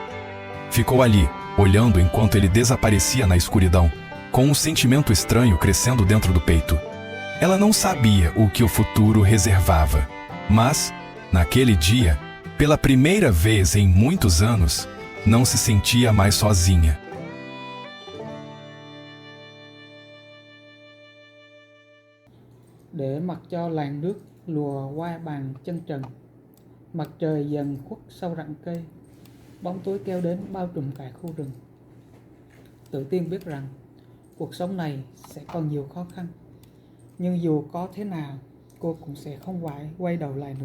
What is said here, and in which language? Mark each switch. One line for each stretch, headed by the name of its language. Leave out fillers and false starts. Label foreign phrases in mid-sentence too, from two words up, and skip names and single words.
Portuguese: Ficou ali, olhando enquanto ele desaparecia na escuridão, com um sentimento estranho crescendo dentro do peito. Ela não sabia o que o futuro reservava, mas, naquele dia, pela primeira vez em muitos anos, não se sentia mais sozinha.
Vietnamese: Để mặc cho làn nước lùa qua bàn chân trần, mặt trời dần khuất sau rặng cây, bóng tối kéo đến bao trùm cả khu rừng. Tự Tiên biết rằng cuộc sống này sẽ còn nhiều khó khăn, nhưng dù có thế nào, cô cũng sẽ không phải quay đầu lại nữa.